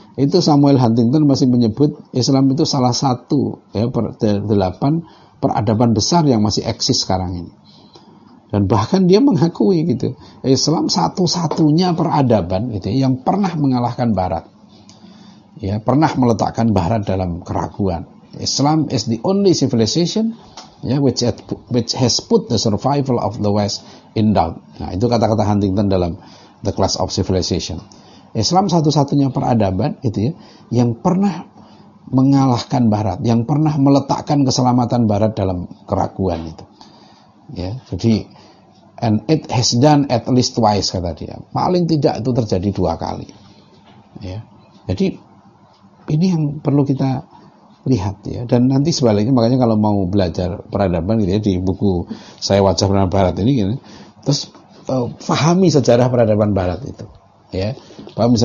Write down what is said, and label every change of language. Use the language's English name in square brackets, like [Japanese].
[Indonesian] Itu Samuel Huntington masih menyebut Islam itu salah satu ya delapan peradaban besar yang masih eksis sekarang ini. Dan bahkan dia mengakui gitu, Islam satu-satunya peradaban gitu yang pernah mengalahkan Barat. Ya, pernah meletakkan Barat dalam keraguan. [English] Islam is the only civilization ya which has put the survival of the West in doubt. [Indonesian] Nah, itu kata-kata Huntington dalam The Class of Civilization. Islam satu-satunya peradaban gitu ya yang pernah mengalahkan Barat, yang pernah meletakkan keselamatan Barat dalam keraguan itu. Ya, jadi [English] and it has done at least twice [Indonesian] kata dia. Paling tidak itu terjadi dua kali. Ya. Jadi ini yang perlu kita lihat ya. Dan nanti sebaliknya makanya kalau mau belajar peradaban gitu ya di buku saya Wajah Peradaban Barat ini gitu. Terus fahami sejarah peradaban Barat itu. Ya, paham bisa.